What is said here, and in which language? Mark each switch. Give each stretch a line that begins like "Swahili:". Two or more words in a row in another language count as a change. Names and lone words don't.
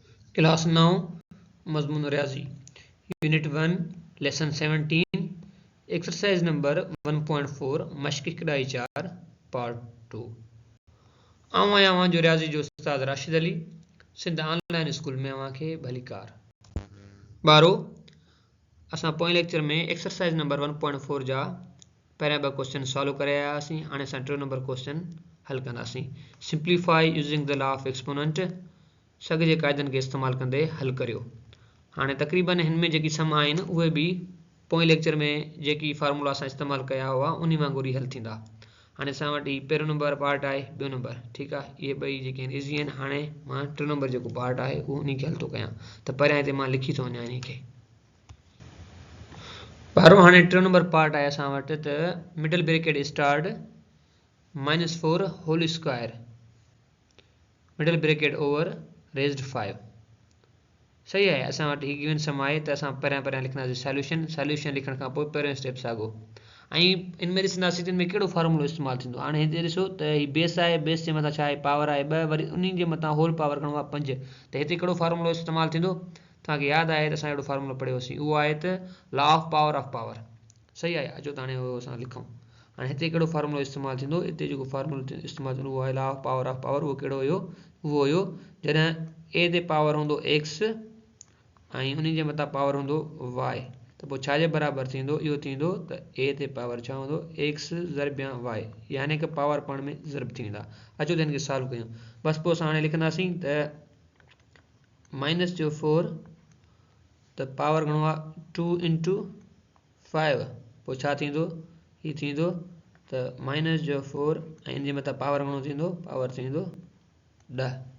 Sindhi: क्लास 9 मजमून रियाजी यूनिट 1 लेसन 17
English: exercise number
Sindhi: 1.4 मश्क कढ़ाई 4 पार्ट 2 आऊं आहियां जो रियाजी जो उस्ताद राशिद अली सिंध ऑनलाइन स्कूल में खे भली कार ॿारो असां पोएं लेक्चर में
English: exercise number
Sindhi: 1.4 जा पहिरियां 2
English: question solve
Sindhi: करे आयासीं। हाणे असां 3 नंबर क्वेश्चन हल कंदासीं।
English: simplify using the law of exponent
Sindhi: सग जे क़ाइदनि खे इस्तेमालु कंदे हल करियो। हाणे तक़रीबन हिन में जेकी सम आहिनि उहे बि पोएं लेक्चर में जेकी फार्मूला असां इस्तेमालु कया हुआ उन वांगुरु ई हल थींदा। हाणे असां वटि पहिरियों नंबर पार्ट आहे, ॿियो नंबर, ठीकु आहे, इहे ॿई जेके आहिनि इज़ी आहिनि। हाणे मां 3 नंबर जेको पार्ट आहे उहो उन खे हल थो कयां, त पहिरियां हिते मां लिखी थो वञा इन खे। पहिरियों हाणे 3 नंबर पार्ट आहे असां वटि, त
English: middle bracket start -4 whole square middle bracket over raised 5
Sindhi: सही आहे। असां वटि ही गिवन सम आहे, त असां पहिरियां लिखंदासीं सॉल्यूशन लिखण खां पोइ पहिरियों स्टेप साॻियो ऐं इन में ॾिसंदासीं त इन में कहिड़ो फार्मूलो इस्तेमालु थींदो। हाणे हिते ॾिसो त ही बेस आहे, बेस जे मथां छा आहे, पावर आहे 2, वरी उन जे मथां
English: whole power
Sindhi: घणो आहे 5, त हिते कहिड़ो फार्मूलो इस्तेमालु थींदो। तव्हांखे यादि आहे त असां अहिड़ो फार्मूलो पढ़ियोसीं, उहो आहे त
English: law of power
Sindhi: सही आहे। अचो त हाणे उहो असां लिखूं। हाणे हिते कहिड़ो फार्मूलो इस्तेमालु थींदो, हिते जेको फार्मूलो इस्तेमालु थींदो उहो आहे
English: law of power.
Sindhi: उहो कहिड़ो हुयो, उहो हुयो जॾहिं ए ते पावर हूंदो x ऐं उन जे मथां पावर हूंदो y, त पोइ छा जे बराबरि थींदो, इहो थींदो त a ते पावर छा हूंदो x ज़रब या y, यानी कि पावर पाण में ज़रब थी वेंदा। अचो त हिन खे सॉल्व कयूं। बसि पोइ असां हाणे लिखंदासीं त -4 त पावर घणो आहे 2 × 5, पोइ छा थींदो, हीउ थींदो त -4 ऐं इन जे मथां पावर घणो थींदो, पावर थींदो 10।